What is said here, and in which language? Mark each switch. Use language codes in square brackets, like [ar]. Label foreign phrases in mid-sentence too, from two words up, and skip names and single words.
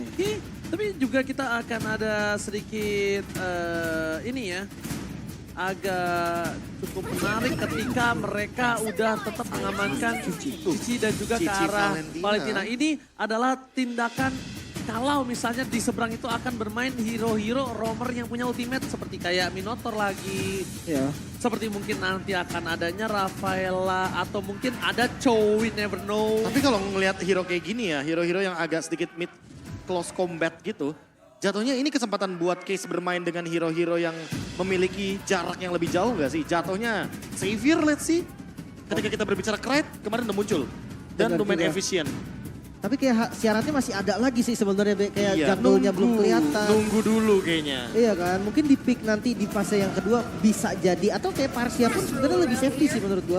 [id] Oke, tapi juga kita akan ada sedikit ini ya, agak cukup menarik ketika mereka udah tetap mengamankan Cici dan juga ke Cici arah Valentina. Valentina. Ini adalah tindakan kalau misalnya di seberang itu akan bermain hero-hero roamer yang punya ultimate seperti kayak Minotaur lagi. Ya. Seperti mungkin nanti akan adanya Rafaela atau mungkin ada Cho, [en] we never know. [id] Tapi kalau ngelihat hero kayak gini ya, hero-hero yang agak sedikit [en] mid close combat [id] gitu, jatuhnya ini kesempatan buat Case bermain dengan hero-hero yang memiliki jarak yang lebih jauh gak sih? Jatuhnya Xavier [en] let's see. [id] Ketika kita berbicara Krait, kemarin udah muncul. Dan Benar lumayan juga. efisien. Tapi kayak syaratnya masih ada lagi sih sebenarnya Be. Kayak Iya, jungle-nya belum kelihatan. Nunggu dulu kayaknya. Iya kan, mungkin di pick nanti di fase yang kedua bisa jadi. Atau kayak Parsia pun sebenarnya lebih safety sih menurut gua.